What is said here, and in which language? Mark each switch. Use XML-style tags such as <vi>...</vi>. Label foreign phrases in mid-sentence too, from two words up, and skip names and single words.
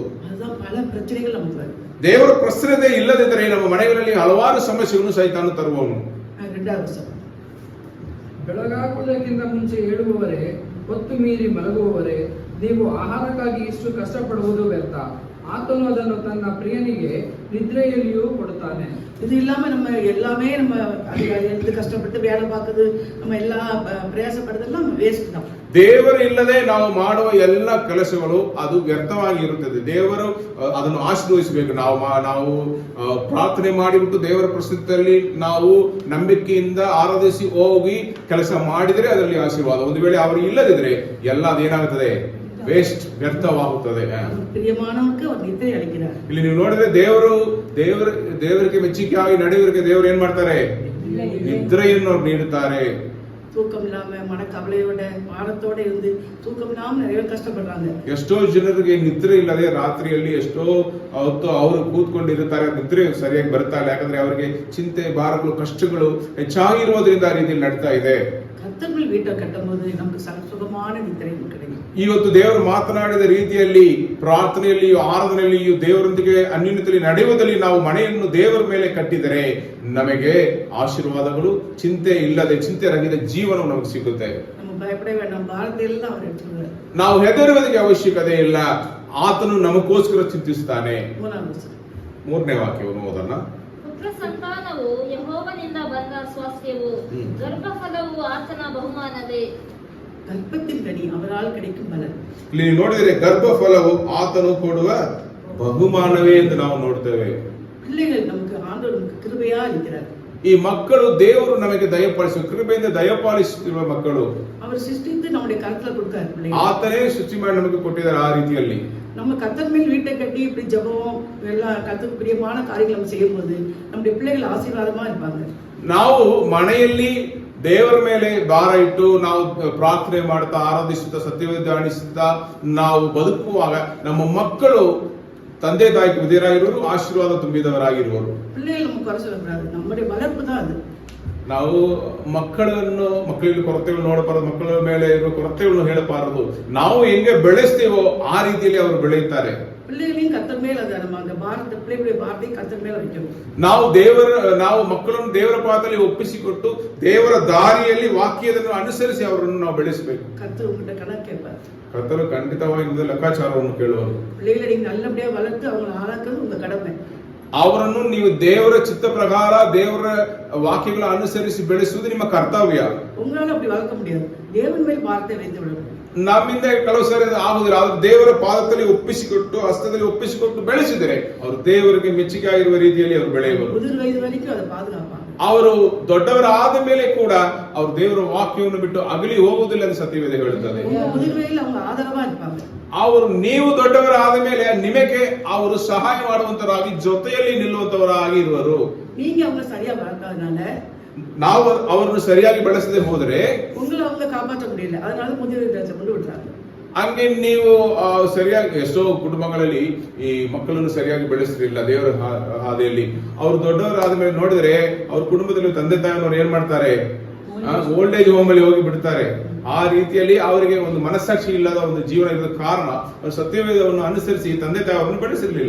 <ta>அதுதான் பல பிரச்சனைகள் நமக்கு வருது.</ta> <kn>ದೇವರ ಪ್ರಸನ್ನತೆ ಇಲ್ಲದಿದ್ದರೆ ನಮ್ಮ ಮನೆಗಳಲ್ಲಿ ಹಲವಾರು ಸಮಸ್ಯೆಗಳನ್ನು ಸೈತಾನ ತರುವವನು.</kn> <ta>ரெண்டாவது வசனம்,</ta> <kn>ಬೆಳಗಾಗುವುದಕ್ಕಿಂತ ಮುಂಚೆ ಏಳುವವರೇ, ಹೊತ್ತು ಮೀರಿ ಮಲಗುವವರೇ, ನೀವು ಆಹಾರಕ್ಕಾಗಿ ಇಷ್ಟು ಕಷ್ಟಪಡುವುದು ವ್ಯರ್ಥ. ಆತನು ಅದನ್ನು ತನ್ನ ಪ್ರಿಯನಿಗೆ ನಿದ್ರೆಯಲ್ಲಿಯೂ ಕೊಡುತ್ತಾನೆ.</kn> <ta>இது இல்லாம நம்ம எல்லாமே நம்ம எழுந்து கஷ்டப்பட்டு வேலை பார்க்குது, நம்ம எல்லா பிரயாசப்படுறதெல்லாம் வேஸ்ட் தான்.</ta> <kn>ದೇವರು ಇಲ್ಲದೆ ನಾವು ಮಾಡುವ ಎಲ್ಲ ಕೆಲಸಗಳು ಅದು ವ್ಯರ್ಥವಾಗಿರುತ್ತದೆ. ದೇವರು ಅದನ್ನು ಆಶೀರ್ವದಿಸಬೇಕು. ನಾವು ಪ್ರಾರ್ಥನೆ ಮಾಡಿಬಿಟ್ಟು ದೇವರ ಪ್ರಸಿದ್ಧದಲ್ಲಿ ನಾವು ನಂಬಿಕೆಯಿಂದ ಆರಾಧಿಸಿ ಹೋಗಿ ಕೆಲಸ ಮಾಡಿದರೆ ಅದರಲ್ಲಿ ಆಶೀರ್ವಾದ. ಒಂದು ವೇಳೆ ಅವರು ಇಲ್ಲದಿದ್ರೆ ಎಲ್ಲ ಅದೇನಾಗುತ್ತದೆ, ವೇಸ್ಟ್, ವ್ಯರ್ಥವಾಗುತ್ತದೆ. ಪ್ರಿಯಮಾನವಕ್ಕೆ ಅವರು ನಿದ್ರೆ ಅಳಿக்கிறார். ಇಲ್ಲಿ ನೀವು ನೋಡಿದ್ರೆ ದೇವರಿಗೆ ಮೆಚ್ಚುಗೆಯಾಗಿ ನಡೆಯುವವರಿಗೆ ದೇವರು ಏನ್ ಮಾಡ್ತಾರೆ, ನಿದ್ರೆಯನ್ನು ನೀಡುತ್ತಾರೆ.</kn> <ta>தூக்கம் இல்லாம மனக்கவலையோட பாரத்தோட இருந்து தூக்கம் இல்லாம நிறைய கஷ்டப்படுறாங்க.</ta> <kn>ಎಷ್ಟೋ ಜನರಿಗೆ ನಿದ್ರೆ ಇಲ್ಲದೆ ರಾತ್ರಿಯಲ್ಲಿ ಎಷ್ಟೋ ಹೊತ್ತು ಅವರು ಕೂತ್ಕೊಂಡಿರುತ್ತಾರೆ, ನಿದ್ರೆ ಸರಿಯಾಗಿ ಬರ್ತಾ ಇಲ್ಲ. ಯಾಕಂದ್ರೆ ಅವರಿಗೆ ಚಿಂತೆ, ಭಾರಗಳು, ಕಷ್ಟಗಳು ಹೆಚ್ಚಾಗಿರುವುದರಿಂದ ಆ ರೀತಿಯಲ್ಲಿ ನಡ್ತಾ ಇದೆ.</kn> <ta>கர்த்தர் வீட்டை கட்டும்போது நமக்கு சுகமான நித்திரை கிடைக்கும்.</ta> <kn>ಇವತ್ತು ದೇವರು ಮಾತನಾಡಿದ ರೀತಿಯಲ್ಲಿ ಪ್ರಾರ್ಥನೆಯಲ್ಲಿಯೂ ಆರಾಧನೆಯಲ್ಲಿಯೂ ದೇವರೊಂದಿಗೆ ಅನ್ಯೋನ್ಯತೆಯಲ್ಲಿ ನಡೆಯುವುದರಲ್ಲಿ ನಾವು ಮನೆಯನ್ನು ದೇವರ ಮೇಲೆ ಕಟ್ಟಿದರೆ ನಮಗೆ ಆಶೀರ್ವಾದಗಳು, ಚಿಂತೆ ಇಲ್ಲದೆ, ಚಿಂತೆ ರಹಿತ ಜೀವನ ನಮಗೆ ಸಿಗುತ್ತೆ.</kn> <ta>நம்ம பயப்பட வேண்டாம், பாரத்தை எல்லாம் அவர் எடுத்துருவார்.</ta> <kn>ನಾವು ಹೆದರುವುದಕ್ಕೆ ಅವಶ್ಯಕತೆ ಇಲ್ಲ, ಆತನು ನಮಗೋಸ್ಕರ ಚಿಂತಿಸುತ್ತಾನೆ. ಮೂರನೇ ವಾಕ್ಯವನ್ನು ಓದೋಣ. ಪುತ್ರ ಸಂತಾನವು ಯೆಹೋವನಿಂದ ಬಂದ ಸ್ವಾಸ್ಥ್ಯವು, ಗರ್ಭಫಲವು ಆತನ ಬಹುಮಾನವೇ.</kn> <ta>கர்ப்பத்தின் கனி அவரால் கிடைக்கும் பலன்.</ta> <kn>ಇಲ್ಲಿ ನೋಡಿದರೆ ಗರ್ಭಫಲವು ಆತನು ಕೊಡುವ ಬಹುಮಾನವೇ ಎಂದು ನಾವು ನೋಡ್ತೇವೆ.</kn> <ta>பிள்ளைகள் நமக்கு ஆண்டவர் நமக்கு கிருபையா இருக்கிறார்.</ta> <kn>ಈ ಮಕ್ಕಳು ದೇವರು ನಮಗೆ ದಯಪಾಲಿಸುವ, ಕೃಪೆಯಿಂದ ದಯಪಾಲಿಸುತ್ತಿರುವ ಮಕ್ಕಳು</kn> <ta>அவர் சிருஷ்டித்து நம்முடைய கருத்துல கொடுத்தார். பிள்ளைகள்</ta> <kn>ಆತನೇ ಸೃಷ್ಟಿ ಮಾಡಿ ನಮಗೆ ಕೊಟ್ಟಿದ್ದಾರೆ. ಆ ರೀತಿಯಲ್ಲಿ</kn> <ta>நம்ம கர்த்தர் மேல் வீட்டை கட்டி இப்படி ஜெபம் எல்லா கர்த்தருக்கு பிரியமான காரியங்களை நம்ம செய்யும்போது நம்முடைய பிள்ளைகள் ஆசீர்வாதமா இருப்பாங்க.</ta> <kn>ನಾವು ಮನೆಯಲ್ಲಿ ದೇವರ ಮೇಲೆ ಭಾರ ಇಟ್ಟು ನಾವು ಪ್ರಾರ್ಥನೆ ಮಾಡ್ತಾ, ಆರಾಧಿಸುತ್ತಾ, ಸತ್ಯವೇದ ಧ್ಯಾನಿಸುತ್ತಾ ನಾವು ಬದುಕುವಾಗ ನಮ್ಮ ಮಕ್ಕಳು ತಂದೆ ತಾಯಿಗೆ ವಿಧೇಯರಾಗಿರುವರು, ಆಶೀರ್ವಾದ ತುಂಬಿದವರಾಗಿರುವರು.</kn> <ta>பிள்ளைகள் நம்ம குறை சொல்லக்கூடாது, நம்முடைய வளர்ப்பு தான் அது.</ta> <kn>ನಾವು ಮಕ್ಕಳಿಗೆ ಕೊರತೆಗಳು ನೋಡಬಾರದು, ಮಕ್ಕಳ ಮೇಲೆ ಇರುವ ಕೊರತೆಗಳನ್ನು ಹೇಳಬಾರದು. ನಾವು ಹೆಂಗೆ ಬೆಳೆಸ್ತೇವೋ ಆ ರೀತಿಯಲ್ಲಿ ಅವರು ಬೆಳೆಯುತ್ತಾರೆ.</kn> <ta>பிள்ளைகளையும் கர்த்தர் மேல அதை நம்ம அந்த பாரத்தை, பிள்ளைகளுடைய பாரத்தை கர்த்தர் மேல வைக்கணும்.</ta> <kn>ನಾವು ಮಕ್ಕಳನ್ನು ದೇವರ ಪಾದದಲ್ಲಿ ಒಪ್ಪಿಸಿಕೊಟ್ಟು ದೇವರ ದಾರಿಯಲ್ಲಿ ವಾಕ್ಯವನ್ನು ಅನುಸರಿಸಿ ಅವರನ್ನು ನಾವು ಬೆಳೆಸಬೇಕು.</kn> <ta>கர்த்தர் உங்கள்கிட்ட கணக்கு கேட்பார்.</ta> <kn>ಕರ್ತರು ಖಂಡಿತವಾಗಿ ಲೆಕ್ಕಾಚಾರವನ್ನು ಕೇಳುವರು.</kn> <ta>பிள்ளைகளை நீங்க நல்லபடியா வளர்த்து அவங்களை ஆளாக்குறது உங்க கடமை.</ta> <kn>ಅವರನ್ನು ನೀವು ದೇವರ ಚಿತ್ತ ಪ್ರಕಾರ ದೇವರ ವಾಕ್ಯಗಳ ಅನುಸರಿಸಿ ಬೆಳೆಸುವುದು ನಿಮ್ಮ ಕರ್ತವ್ಯ.</kn> <ta>உங்களால அப்படி வளர்க்க முடியாது, தேவன் மேல் பாரத்தை வைத்து விடணும்.</ta> <kn>ನಮ್ಮಿಂದ ಕೆಲವು ಸಾರಿ ಆಗುದಿಲ್ಲ. ಆದ್ರೆ ದೇವರ ಪಾದದಲ್ಲಿ ಒಪ್ಪಿಸಿಕೊಟ್ಟು, ಹಸ್ತದಲ್ಲಿ ಒಪ್ಪಿಸಿಕೊಟ್ಟು ಬೆಳೆಸಿದರೆ ಅವರು ದೇವರಿಗೆ ಮೆಚ್ಚುಗೆ ಆಗಿರುವ ರೀತಿಯಲ್ಲಿ ಅವರು ಬೆಳೆಯುವರು.</kn> <ta>முதிர் வயது வரைக்கும் அதை பாதுகாப்பாங்க.</ta> <kn>ಅವರು ದೊಡ್ಡವರಾದ ಮೇಲೆ ಕೂಡ ಅವರು ದೇವರ ವಾಕ್ಯವನ್ನು ಬಿಟ್ಟು ಅಗಲಿ ಹೋಗುವುದಿಲ್ಲ ಎಂದು ಸತ್ಯವೇದ ಹೇಳುತ್ತದೆ.</kn> <ta>முதிர் வயதில் அவங்க ஆதரவா இருப்பாங்க.</ta> <kn>ನೀವು ದೊಡ್ಡವರಾದ ಮೇಲೆ ನಿಮಗೆ ಅವರು ಸಹಾಯ ಮಾಡುವಂತರಾಗಿ, ಜೊತೆಯಲ್ಲಿ ನಿಲ್ಲುವಂತವರಾಗಿ ಇರುವರು.</kn> <ta>நீங்க அவங்க சரியா வளர்க்காதனால</ta> <kn>ನಾವು ಅವರನ್ನು ಸರಿಯಾಗಿ ಬೆಳೆಸದೆ ಹೋದರೆ</kn> <ta>உங்களை அவங்க காப்பாற்ற முடியல, அதனால முதிர் வயதில் கொண்டு விடுறாங்க.</ta> <kn>ಹಂಗೆ ನೀವು ಸರಿಯಾಗಿ ಎಷ್ಟೋ ಕುಟುಂಬಗಳಲ್ಲಿ ಈ ಮಕ್ಕಳನ್ನು ಸರಿಯಾಗಿ ಬೆಳೆಸ್ತಿರಲಿಲ್ಲ ದೇವರ ಹಾದಿಯಲ್ಲಿ. ಅವ್ರು ದೊಡ್ಡವರಾದ ಮೇಲೆ ನೋಡಿದ್ರೆ ಅವ್ರ ಕುಟುಂಬದಲ್ಲಿ ತಂದೆ ತಾಯಿಯವರು ಏನ್ ಮಾಡ್ತಾರೆ,</kn> <en>old age home</en> <kn>ಅಲ್ಲಿ ಹೋಗಿ ಬಿಡ್ತಾರೆ. ಆ ರೀತಿಯಲ್ಲಿ ಅವರಿಗೆ ಒಂದು ಮನಸ್ಸಾಕ್ಷಿ ಇಲ್ಲದ ಒಂದು ಜೀವನ ಇರೋದ ಕಾರಣ ಅವರು ಸತ್ಯವೇದವನ್ನು ಅನುಸರಿಸಿ ತಂದೆ ತಾಯಿಯವರನ್ನು ಬೆಳೆಸಿರ್ಲಿಲ್ಲ.</kn>